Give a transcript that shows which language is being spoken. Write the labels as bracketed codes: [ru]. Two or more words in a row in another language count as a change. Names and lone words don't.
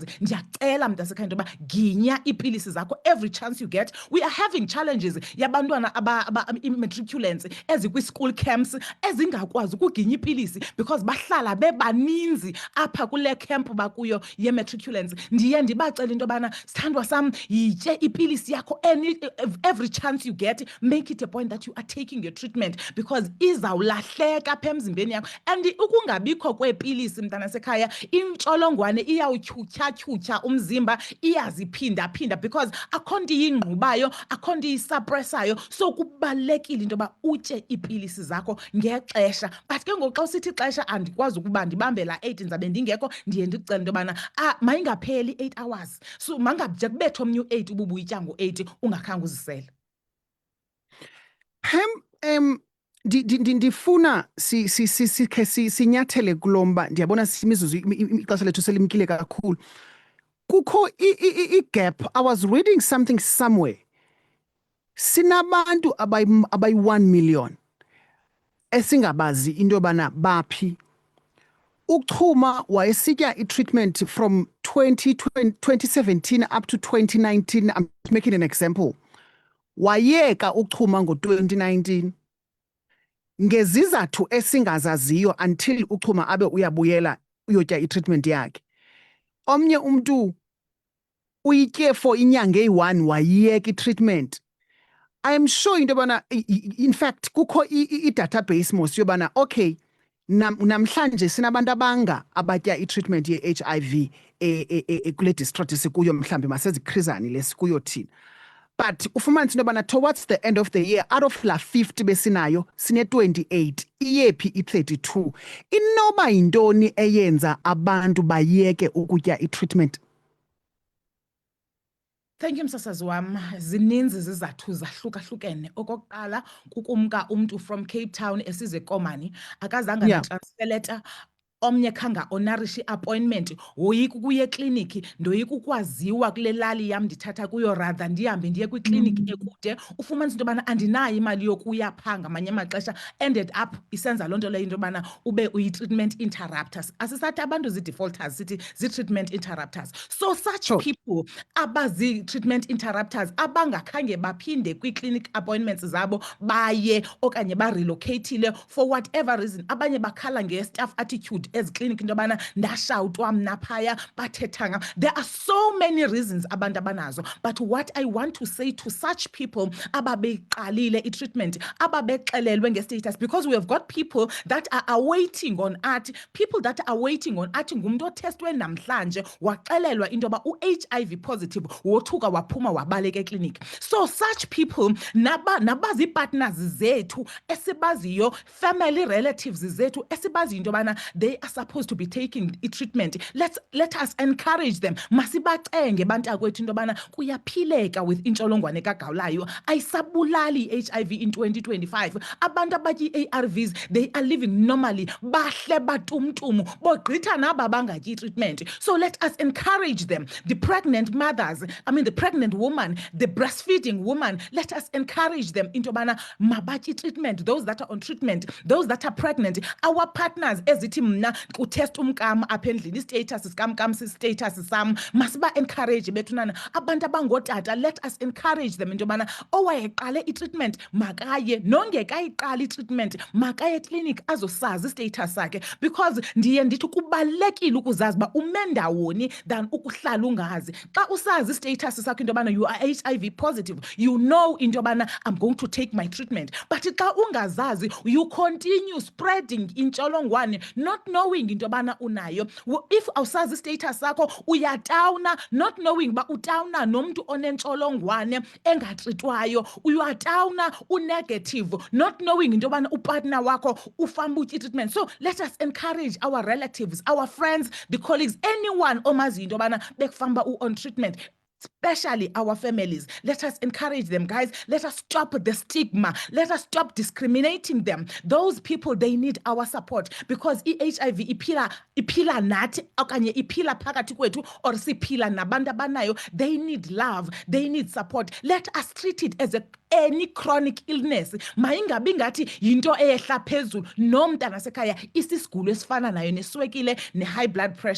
[xh] Ndiyacela mntasekhaya into yoba ginya iipilisi zakho [en] every chance you get. We are having challenges [xh] yabantwana i-matriculants ezikwi- [en] school camps [xh] ezingakwazi ukuginya iipilisi because bahlala bebaninzi apha kule camp bakuyo ye-matriculants. Ndiye ndibacela into yobana sithandwa sam yitye ipilisi yakho [en] every chance you get. Make it a point that you are taking your treatment because [xh] izawulahleka apha emzimbeni yakho. And ukungabikho kweepilisi mntana sekhaya intsholongwane iyawutyhutyha umzimba iyaziphinda because akho nto iyingqubayo akho nto iyisuppressayo. So kubalulekile into yoba utye iipilisi zakho ngexesha. But ke ngoku xa usithi ixesha andikwazi ukuba ndibambe la 8 ndizabe ndingekho, ndiye ndicela into yobana mayingapheli 8 hours. So mangabje kubethe omnye u-8 ububuyitya ngo-8 ungakhange uzisele. Pam, ndifuna sikhe sinyathele kulomba. Ndiyabona imizuzu ixesha lethu selimkile kakhulu. Kukho i-gap. [en] I was reading something somewhere. [xh] Sinabantu abayi-1 million esingabazi into yobana baphi. UChuma wayesitya i-treatment [en] from 2017 up to 2019. I'm making an example. [xh] Wayeka uChuma ngo-2019 ngezizathu esingazaziyo until uChuma abe uyabuyela uyotya i-treatment yakhe. Omnye umntu uyitye for inyanga eyi-1 wayiyeka i-treatment. [en] I am sure [xh] into yobana [en] in fact [xh] kukho i-database mos yobana okay namhlanje sinabantu abanga abatya i-treatment ye-HIV kule district sikuyo mhlambi masezikrizani lesikuyo thina. But ufumanise into yobana [en] towards the end of the year out of [xh] la 50 besinayo sine-28 iyephi i-32. Inoba yintoni eyenza abantu bayeke ukutya i-treatment? [en] Thank you [xh] msasazi wam. Zininzi zizathu zahlukahlukene. Okokuqala kukumka umntu from Cape Town esize eKomani akazange na- [en] transfer letter. [xh] Omnye khanga onarish appointment woyika ukuya ekliniki ndoyika ukwaziwa kule lali yam ndithatha kuyo rather ndihambe ndiye kwikliniki ekude. Ufumanise into yobana andinayo imali yokuya phaa ngamanye amaxesha [en] ended up [xh] isenza loo nto leyo into yobana ube uyi- [en] treatment interrupters. [xh] Asisathi abantu zii-defaulters sithi zii- [en] treatment interrupters. So such people [xh] abazi- [en] treatment interrupters [xh] abangakhange baphinde kwii- [en] clinic appointments [xh] zabo baye okanye barelocatile [en] for whatever reason. [xh] Abanye bakhala nge- [en] staff attitude [xh] ezikliniki into yobana ndashawutwa mna phaya bathethanga. [en] There are so many reasons [xh] abantu abanazo, [en] but what I want to say to such people [xh] ababeqalile i-treatment ababexelelwe nge-status, [en] because we have got people that are awaiting on art, people that are waiting on art [xh] ngumntu otestwe namhlanje waxelelwa into yoba u-HIV positive wothuka waphuma wabaleka ekliniki. [en] So such people [xh] nabazi-partners zethu esibaziyo, [en] family relatives [xh] zethu esibaziyo into yobana [en] they are supposed to be taking i-treatment. Let us encourage them. [xh] Masibacenge bantakwethu into yobana kuyaphileka with intsholongwane kagawulayo. Ayisabulali i-HIV in 2025. Abantu abatya i-ARVs, [en] they are living normally. [xh] Bahle batumtumu bogqitha naba bangatyi i-treatment. [en] So let us encourage them. The pregnant mothers, the pregnant woman, the breastfeeding woman, let us encourage them [xh] into yobana mabatyi i-treatment. [en] Those that are on treatment, those that are pregnant, our partners [xh] ezithi mna utest umkam apha endlini status sikamkam status sam, [en] masiba encourage bethunana. [xh] Abantu abangotata, [en] let us encourage them [xh] into yobana owayeqale i-treatment makaye, nongekayiqali i-treatment makaye ekliniki azosazi status sakhe, because ndiye ndithi kubalulekile ukuzazi uba ume ndawoni than ukuhlala ungazi. Xa usazi status sakho into yobana [en] you are HIV positive, you know [xh] into yobana [en] I'm going to take my treatment. [xh] But xa ungazazi, [en] you continue spreading intsholongwane not knowing [xh] into yobana unayo. If awusazi status sakho uyatawuna [en] not knowing [xh] uba utawuna nomntu onentsholongwane engatritwayo, uyatawuna unegative [en] not knowing [xh] into yobana upartner wakho ufamba utya i-treatment. [en] So let us encourage our relatives, our friends, the colleagues, anyone [xh] omaziyo into yobana bekufamba [en] on treatment. especially our families. Let us encourage them, guys. Let us stop the stigma. Let us stop discriminating them. Those people, they need our support because [xh] i-HIV iphila nathi okanye iphila phakathi kwethu or siphila nabantu abanayo. [en] They need love. They need support. Let us treat it as any chronic illness. [xh] Mayingabi ngathi yinto eyehla phezulu. No mntana sekhaya isisigulo esifana nayo neswekile ne- [en] high blood pressure.